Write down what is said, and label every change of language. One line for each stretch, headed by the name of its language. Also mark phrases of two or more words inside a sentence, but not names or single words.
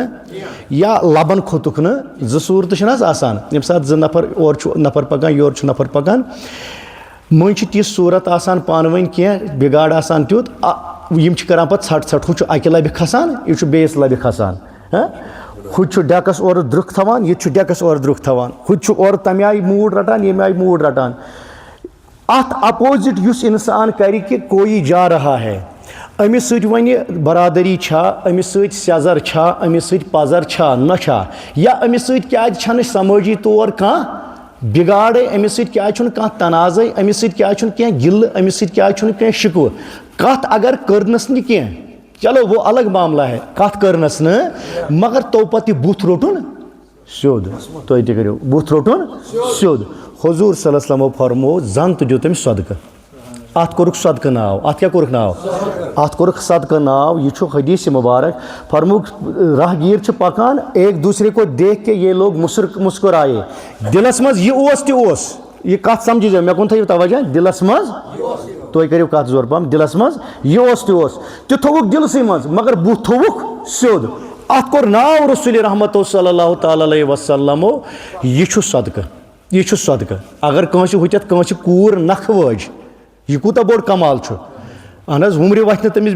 Kashmiri: یا لبن کھوٚتُکھ نہٕ, 2 صوٗرتہٕ چھِنہٕ حظ آسان, ییٚمہِ ساتہٕ 2 نفر اورٕ چھُ نفر پکان یورٕ چھُ نفر پکان, مٔنٛزۍ چھِ تِژھ صوٗرت آسان پانہٕ ؤنۍ کینٛہہ بِگاڑ آسان تیُتھ, یِم چھِ کران پتہٕ ژھٹ ژھٹ, ہُہ چھُ اکہِ لبہِ کھسان, یہِ چھُ بیٚیِس لبہِ کھسان, ہُہ تہِ چھُ ڈٮ۪کس اورٕ درٛوٚکھ تھاوان, یہِ تہِ چھُ ڈٮ۪کس اورٕ درٛوٚکھ تھاوان, ہُہ تہِ چھُ اورٕ تمہِ آیہِ موٗڈ رٹان ییٚمہِ آیہِ موٗڈ رٹان. اَتھ اپوزِٹ یُس اِنسان کرِ کہِ
Urdu: کویی جا رہا ہے,
Kashmiri: أمس سۭتۍ وۄنۍ برادری چھا أمس سۭتۍ سیٚزر چھا أمس سۭتۍ پزر چھا نہ چھا یا أمس سۭتۍ کیٛازِ چھنہٕ سمٲجی طور کانٛہہ بگاڑے أمس سۭتۍ کیٛازِ چھُنہٕ کانٛہہ تنازے أمس سۭتۍ کیٛازِ چھُنہٕ کینٛہہ گِلہٕ أمس سۭتۍ کیٛازِ چھُنہٕ کینٛہہ شِکوٕ کتھ اگر کٔرنس نہٕ کینٛہہ
Urdu: چلو وہ الگ معاملہ ہے
Kashmiri: کتھ کٔرنس نہٕ مگر تو پتہٕ یہِ بُتھ روٚٹُن سیوٚد تُہۍ تہِ کٔرِو بُتھ روٚٹُن سیوٚد حضوٗر
Arabic: صلی اللہ علیہ وسلمو
Kashmiri: فرموو زن تہٕ دیُت أمِس صدقہٕ اتھ کوٚرُکھ صدقہٕ ناو اتھ کیٛاہ کوٚرُکھ ناو اتھ کوٚرُکھ صدقہٕ ناو یہ چھُ حدیث مبارک فرمووُکھ راہگیر چھِ پکان
Urdu: ایک دوسرے کو دیکھ کے یہ لوگ مسکرائے
Kashmiri: دلس منٛز یہِ اوس تہِ اوس یہ کتھ سمجھزیو مےٚ کُن تھٲیِو توجہ دلس منٛز تُہۍ کٔرِو کتھ زور پہم دلس منٛز یہِ اوس تہِ اوس تہِ تھووُکھ دلسٕے منٛز مگر بُتھ تھووُکھ سیوٚد اتھ کوٚر ناو رسول رحمتو
Arabic: صلی اللہ تعالیٰ علیہ وسلمو
Kashmiri: یہِ چھُ صدقہٕ یہِ چھُ صدقہٕ اگر کٲنٛسہِ ہُتٮ۪تھ کٲنٛسہِ کوٗر نکھٕ وٲج یہ کوٗتاہ بوٚڑ کمال چھُ اہن حظ وُمرِ وتھِ نہٕ تٔمِس